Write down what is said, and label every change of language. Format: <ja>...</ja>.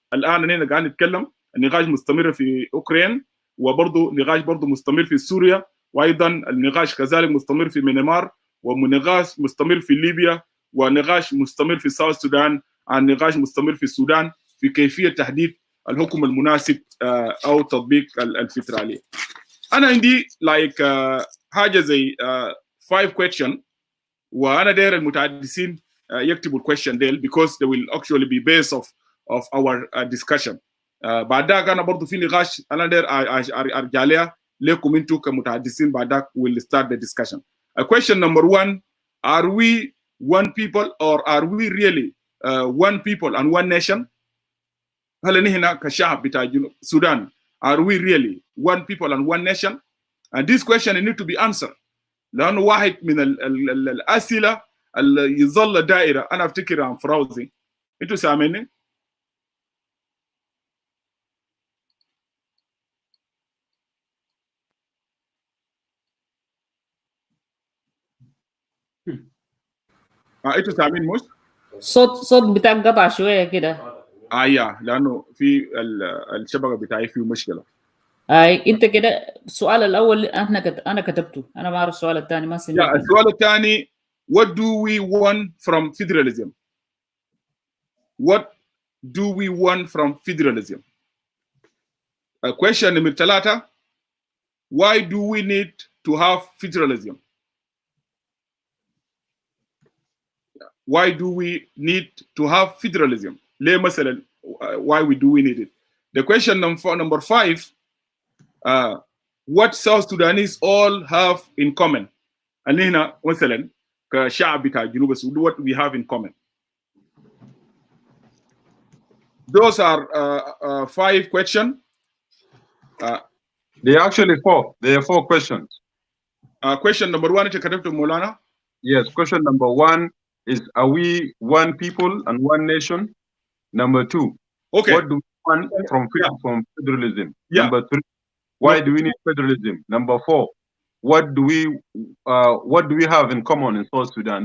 <ar>الآن أنا قاعد نتكلم النقاش مستمر في أوكران، وبرضه نقاش برضه مستمر في سوريا، وأيضا النقاش كذلك مستمر في ميانمار، ونقاش مستمر في ليبيا، ونقاش مستمر في ساوث سودان، النقاش مستمر في السودان في كيفية تحديد الحكم المناسب أو تطبيق الفدرالية. أنا عندي حاجة زي 5 question، وأنا داير المتحدثين يكتبوا الكويشن ديل</ar> <en>because they will actually be base of our discussion.</en> <ar>بعد ذاك أنا برضو في نقاش أنا داير أرجع لها لكم أنتوا كمتحدثين. بعد ذاك</ar> <en>we'll start the discussion. Question number 1: are we one people or are we really one people and one nation؟</en> <ar>هل نحن كشعب بتاع جنوب السودان</ar> <en>are we really one people and one nation؟ And this question need to be answered.</en> <ar>لأنه واحد من الأسئلة اللي يظل دائرة أنا أفتكر عن فراوزي. أنتوا سامعني؟ أنتوا سامعني مش؟ صوت بتاعك قطع شوية كده. يا لأنه في الشبكة بتاعي فيه مشكلة. انت كده السؤال الاول انا كتبته، انا ما اعرف السؤال الثاني ما سمعت. السؤال الثاني:</ar> <en>what do we want from federalism؟ what do we want from federalism؟ question number 3: why do we need to have federalism؟ why do we need to have federalism؟</en> <ar>ليه مثلا</ar> <en>why do we need it؟ the question number 5: what South Sudanese all have in common؟</en> <ar>اللي هنا مثلا كشعب بتاع جنوب السودان</ar> <en>what we have in common. Those are 5 questions. They are actually 4. There are 4 questions. Question number 1</en> <ar>انت كتبته مولانا.</ar> <en>Yes, question number 1 is are we one people and one nation? Number 2, okay, what do we want from federalism? Yeah. Number 3, why do we need federalism? Number 4, what do we have in common in South Sudan?</en>